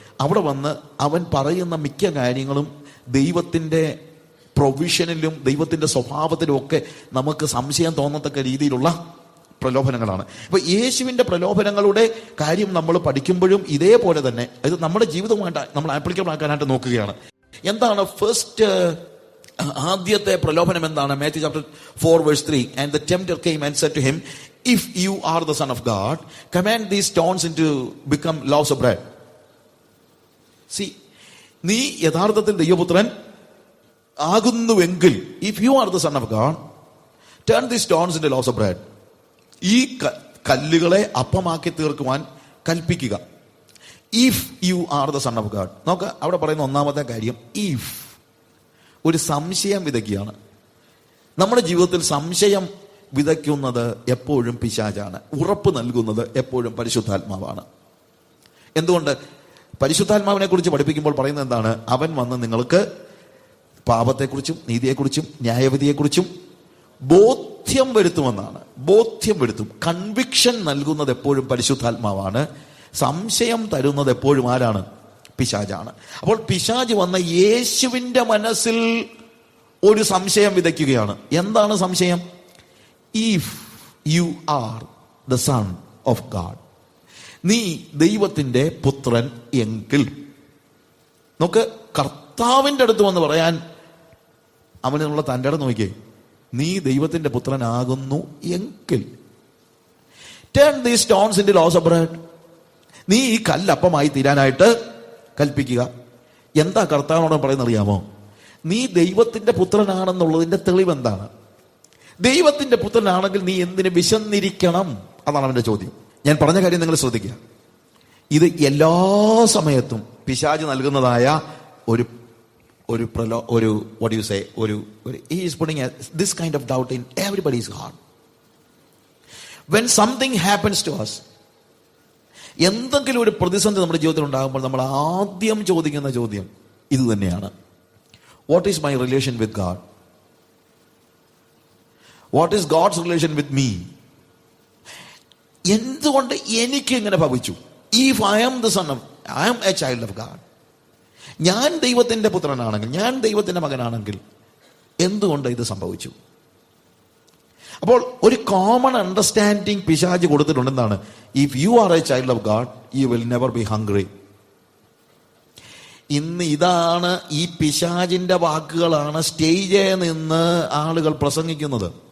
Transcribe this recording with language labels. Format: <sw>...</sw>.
<ml>അവിടെ വന്ന് അവൻ പറയുന്ന മിക്ക കാര്യങ്ങളും ദൈവത്തിൻ്റെ പ്രൊവിഷനിലും ദൈവത്തിൻ്റെ സ്വഭാവത്തിലും ഒക്കെ നമുക്ക് സംശയം തോന്നത്തക്ക രീതിയിലുള്ള പ്രലോഭനങ്ങളാണ്. അപ്പൊ യേശുവിൻ്റെ പ്രലോഭനങ്ങളുടെ കാര്യം നമ്മൾ പഠിക്കുമ്പോഴും ഇതേപോലെ തന്നെ ഇത് നമ്മുടെ ജീവിതവുമായിട്ട് നമ്മൾ ആപ്ലിക്കബിൾ ആക്കാനായിട്ട് നോക്കുകയാണ്. എന്താണ് ഫസ്റ്റ് ആദ്യത്തെ പ്രലോഭനം എന്താണ്?</ml> <en>Matthew chapter 4:3, and the tempter came and said to him, if you are the son of God, command these stones into become loaves of bread. See,</en> <ml>നീ യഥാർത്ഥത്തിൽ ദൈവപുത്രൻ ആകുന്നുവെങ്കിൽ,</ml> <en>if you are the son of God, turn these stones into loaves of bread.</en> <ml>ഈ കല്ലുകളെ അപ്പമാക്കി തീർക്കുവാൻ കൽപ്പിക്കുക.</ml> <en>If you are the son of God.</en> <ml>നോക്ക, അവിടെ പറയുന്ന ഒന്നാമത്തെ കാര്യം ഇഫ്. ഒരു സംശയം വിതയ്ക്കുകയാണ്. നമ്മുടെ ജീവിതത്തിൽ സംശയം വിതയ്ക്കുന്നത് എപ്പോഴും പിശാചാണ്. ഉറപ്പ് നൽകുന്നത് എപ്പോഴും പരിശുദ്ധാത്മാവാണ്. എന്തുകൊണ്ട്? പരിശുദ്ധാത്മാവിനെ കുറിച്ച് പഠിപ്പിക്കുമ്പോൾ പറയുന്നത് എന്താണ്? അവൻ വന്ന് നിങ്ങൾക്ക് പാപത്തെക്കുറിച്ചും നീതിയെക്കുറിച്ചും ന്യായവിധിയെക്കുറിച്ചും ബോധ്യം വരുത്തുമെന്നാണ്. ബോധ്യം വരുത്തും. കൺവിക്ഷൻ നൽകുന്നത് എപ്പോഴും പരിശുദ്ധാത്മാവാണ്. സംശയം തരുന്നത് എപ്പോഴും ആരാണ്? പിശാചാണ്. അപ്പോൾ പിശാച് വന്ന യേശുവിൻ്റെ മനസ്സിൽ ഒരു സംശയം വിതയ്ക്കുകയാണ്. എന്താണ് സംശയം?</ml> <en>if you are the son of God,</en> <ml>നീ ദൈവത്തിൻ്റെ പുത്രൻ എങ്കിൽ. നമുക്ക് കർത്താവിൻ്റെ അടുത്ത് വന്ന് പറയാൻ അവനുള്ള തൻ്റെ ഇടം നോക്കിയേ. നീ ദൈവത്തിന്റെ പുത്രനാകുന്നു എങ്കിൽ</ml> <en>turn these stones into loaves of bread.</en> <ml>നീ ഈ കല്ലപ്പമായി തീരാനായിട്ട് കൽപ്പിക്കുക. എന്താ കർത്താവിനോട് പറയുന്നത് അറിയാമോ? നീ ദൈവത്തിന്റെ പുത്രനാണെന്നുള്ളതിന്റെ തെളിവ് എന്താണ്? ദൈവത്തിന്റെ പുത്രനാണെങ്കിൽ നീ എന്തിന് വിശന്നിരിക്കണം? അതാണ് അവന്റെ ചോദ്യം. ഞാൻ പറഞ്ഞ കാര്യം നിങ്ങൾ ശ്രദ്ധിക്കുക. ഇത് എല്ലാ സമയത്തും പിശാച് നൽകുന്നതായ ഒരു</ml> <en>what do you say, he is putting this kind of doubt in everybody's heart. When something happens to us,</en> <ml>എന്തെങ്കിലും ഒരു പ്രതിസന്ധി നമ്മുടെ ജീവിതത്തിൽ ഉണ്ടാകുമ്പോൾ നമ്മൾ ആദ്യം ചോദിക്കുന്ന ചോദ്യം ഇത് തന്നെയാണ്.</ml> <en>What is my relation with God? What is God's relation with me?</en> <ml>എന്തുകൊണ്ട് എനിക്ക് ഇങ്ങനെ ഭവിച്ചു?</ml> <en>If I am the son of, I am a child of God,</en> <ml>ഞാൻ ദൈവത്തിന്റെ പുത്രനാണെങ്കിൽ, ഞാൻ ദൈവത്തിന്റെ മകനാണെങ്കിൽ എന്തുകൊണ്ട് ഇത് സംഭവിച്ചു? അപ്പോൾ ഒരു കോമൺ അണ്ടർസ്റ്റാൻഡിങ് പിശാച് കൊടുത്തിട്ടുണ്ട്. എന്താണ്?</ml> <en>If you are a child of God, you will never be hungry.</en> <ml>ഇന്ന് ഇതാണ്, ഈ പിശാചിന്റെ വാക്കുകളാണ് സ്റ്റേജിൽ നിന്ന് ആളുകൾ പ്രസംഗിക്കുന്നത്.</ml>